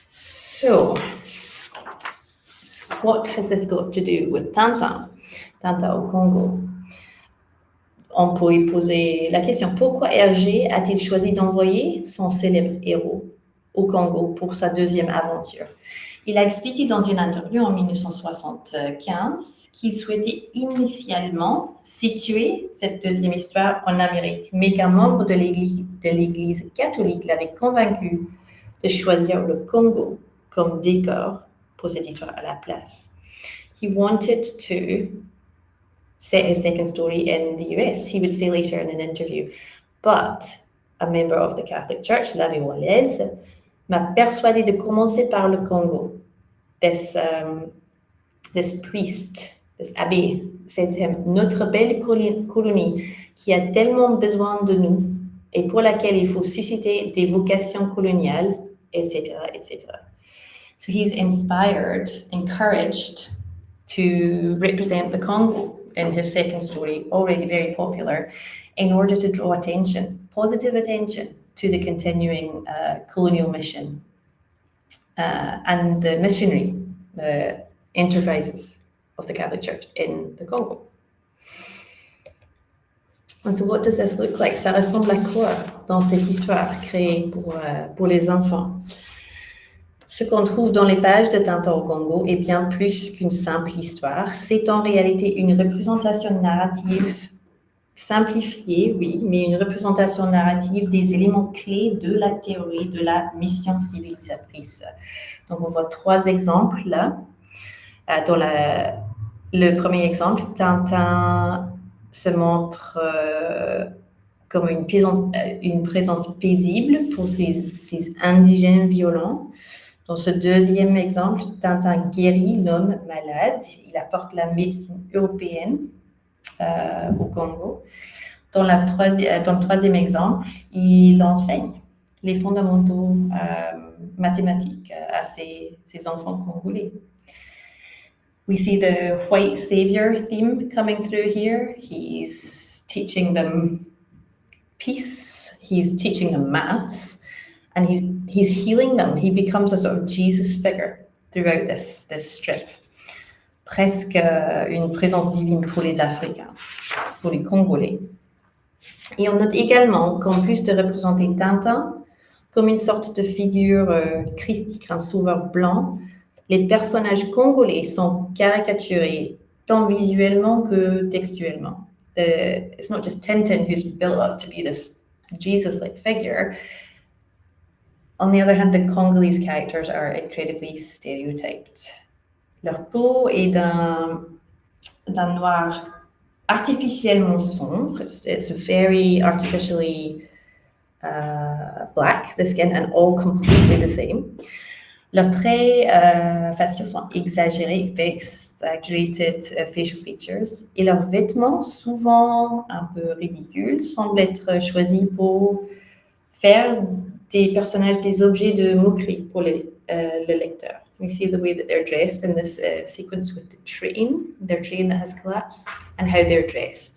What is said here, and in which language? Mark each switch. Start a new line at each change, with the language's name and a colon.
English: So, what has this got to do with Tintin au Congo?
French: On peut y poser la question, pourquoi Hergé a-t-il choisi d'envoyer son célèbre héros au Congo pour sa deuxième aventure? Il a expliqué dans une interview en 1975 qu'il souhaitait initialement situer cette deuxième histoire en Amérique, mais qu'un membre de l'Église catholique l'avait convaincu de choisir le Congo comme décor pour cette histoire à la place.
English: He wanted to set his second story in the US, he would say later in an interview. But a member of the Catholic Church,
French: l'abbé Walaise, m'a persuadé de commencer par le Congo.
English: This priest, this abbé, said to him,
French: notre belle colonie qui a tellement besoin de nous et pour laquelle il faut susciter des vocations coloniales, etc., etc.
English: So he's inspired, encouraged to represent the Congo in his second story, already very popular, in order to draw attention, positive attention, to the continuing colonial mission and the missionary enterprises of the Catholic Church in the Congo. And so what does this look like?
French: Ça ressemble à quoi dans cette histoire créée pour les enfants? Ce qu'on trouve dans les pages de Tintin au Congo est bien plus qu'une simple histoire. C'est en réalité une représentation narrative simplifiée, oui, mais une représentation narrative des éléments clés de la théorie de la mission civilisatrice. Donc, on voit 3 exemples là. Dans le premier exemple, Tintin se montre comme une présence paisible pour ces indigènes violents. Dans ce deuxième exemple, Tintin guérit l'homme malade. Il apporte la médecine européenne au Congo. Dans le troisième exemple, il enseigne les fondamentaux mathématiques à ses enfants congolais.
English: We see the white savior theme coming through here. He's teaching them peace. He's teaching them maths. And he's healing them. He becomes a sort of Jesus figure throughout this strip.
French: Presque une présence divine pour les Africains, pour les Congolais. Et on note également qu'en plus de représenter Tintin comme une sorte de figure christique, un sauveur blanc, les personnages congolais sont caricaturés tant visuellement que textuellement.
English: It's not just Tintin who's built up to be this Jesus-like figure. On the other hand, the Congolese characters are incredibly stereotyped.
French: Leur peau est d'un noir artificiellement sombre.
English: It's very artificially black, the skin, and all completely the same.
French: Leurs traits faciaux sont exagérés,
English: exaggerated facial features,
French: et leurs vêtements, souvent un peu ridicules, semblent être choisis pour faire des personnages des objets de moquerie pour le lecteur.
English: We see the way that they're dressed in this sequence with the train, their train that has collapsed, and how they're dressed.